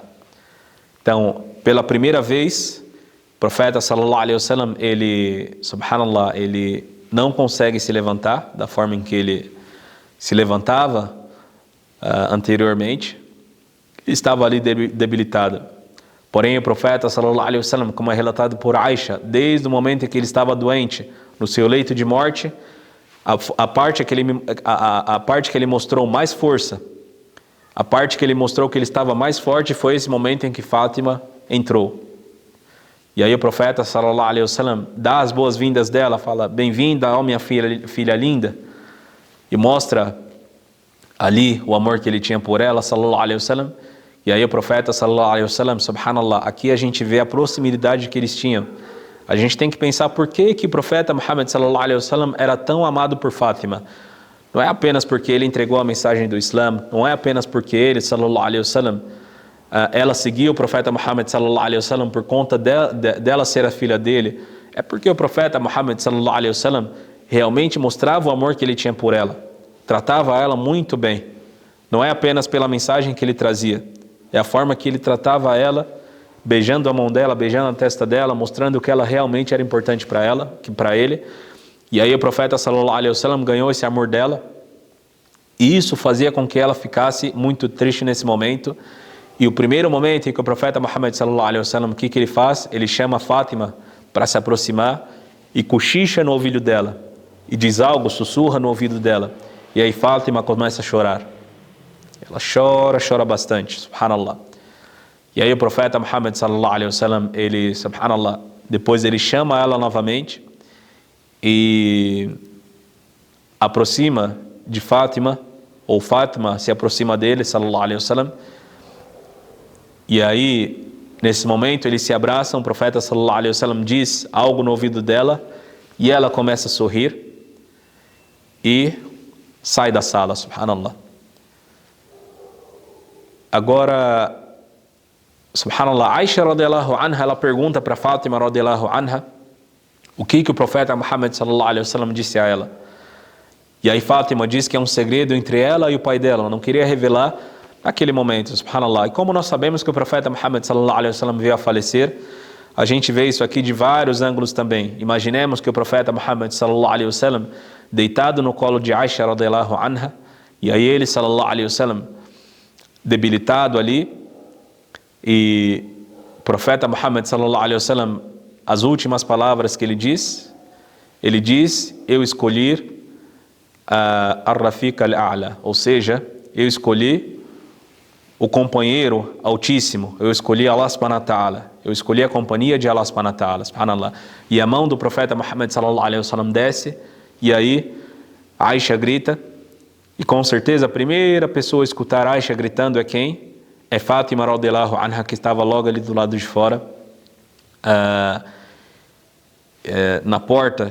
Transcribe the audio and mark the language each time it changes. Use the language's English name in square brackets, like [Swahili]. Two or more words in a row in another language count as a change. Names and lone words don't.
[Portuguese] Então, pela primeira vez, o profeta [Arabic] صلى الله عليه وسلم, [Portuguese] ele, subhanallah, ele não consegue se levantar da forma em que ele se levantava anteriormente. Estava ali debilitado. Porém, o profeta [Arabic] صلى الله عليه وسلم, [Portuguese] como é relatado por Aisha, desde o momento em que ele estava doente, no seu leito de morte, a parte que ele mostrou mais força, a parte que ele mostrou que ele estava mais forte, foi esse momento em que Fátima entrou. E aí o profeta [Arabic] صلى الله عليه وسلم [Portuguese] dá as boas-vindas dela, fala: bem-vinda, ó minha filha linda, e mostra ali o amor que ele tinha por ela, [Arabic] صلى الله عليه وسلم. [Portuguese] E aí o profeta [Arabic] صلى الله عليه وسلم, [Portuguese] subhanallah, aqui a gente vê a proximidade que eles tinham. A gente tem que pensar por que o profeta Muhammad [Arabic] صلى الله عليه وسلم [Portuguese] era tão amado por Fátima. Não é apenas porque ele entregou a mensagem do Islã, não é apenas porque ele, [Arabic] صلى الله عليه وسلم, [Portuguese] ela seguia o profeta Muhammad [Arabic] صلى الله عليه وسلم [Portuguese] por conta dela ser a filha dele. É porque o profeta Muhammad [Arabic] صلى الله عليه وسلم [Portuguese] realmente mostrava o amor que ele tinha por ela. Tratava ela muito bem. Não é apenas pela mensagem que ele trazia. É a forma que ele tratava ela, beijando a mão dela, beijando a testa dela, mostrando que ela realmente era importante para ela, que para ele. E aí o profeta [Arabic] صلى الله عليه وسلم [Portuguese] ganhou esse amor dela. E isso fazia com que ela ficasse muito triste nesse momento. E o primeiro momento em que o profeta Muhammad [Arabic] صلى الله عليه وسلم, [Portuguese] o que ele faz? Ele chama Fátima para se aproximar e cochicha no ouvido dela. E diz algo, sussurra no ouvido dela. E aí Fátima começa a chorar. Ela chora bastante, subhanallah. E aí o profeta Muhammad [Arabic] صلى الله عليه وسلم, [Portuguese] ele, subhanallah, depois ele chama ela novamente e aproxima de Fátima, ou Fátima se aproxima dele, [Arabic] صلى الله عليه وسلم. [Portuguese] E aí, nesse momento, eles se abraçam, o profeta [Arabic] صلى الله عليه وسلم [Portuguese] diz algo no ouvido dela, e ela começa a sorrir e sai da sala, subhanallah. Agora, [Arabic] subhanallah, Aisha رضي الله عنها, [Portuguese] ela pergunta para Fátima [Arabic] رضي الله عنها [Portuguese] o que o profeta Muhammad [Arabic] صلى الله عليه وسلم [Portuguese] disse a ela. E aí Fátima diz que é um segredo entre ela e o pai dela, ela não queria revelar naquele momento, subhanallah. E como nós sabemos que o profeta Muhammad [Arabic] صلى الله عليه وسلم [Portuguese] veio a falecer, a gente vê isso aqui de vários ângulos também. Imaginemos que o profeta Muhammad [Arabic] صلى الله عليه وسلم [Portuguese] deitado no colo de Aisha [Arabic] رضي الله عنها, [Portuguese] e aí ele [Arabic] صلى الله عليه وسلم [Portuguese] debilitado ali, e o profeta Muhammad [Arabic] صلى الله عليه وسلم, [Portuguese] as últimas palavras que ele diz, eu escolhi [Arabic] الرفيق الأعلى, [Portuguese] ou seja, eu escolhi o companheiro altíssimo, eu escolhi [Arabic] الله سبحانه وتعالى, [Portuguese] eu escolhi a companhia de [Arabic] الله سبحانه وتعالى, [Portuguese] subhanallah. E a mão do profeta Muhammad [Arabic] صلى الله عليه وسلم [Portuguese] desce, e aí Aisha grita, e com certeza a primeira pessoa a escutar Aisha gritando é quem? É Fátima [Arabic] رضي الله عنها, [Portuguese] que estava logo ali do lado de fora, na porta.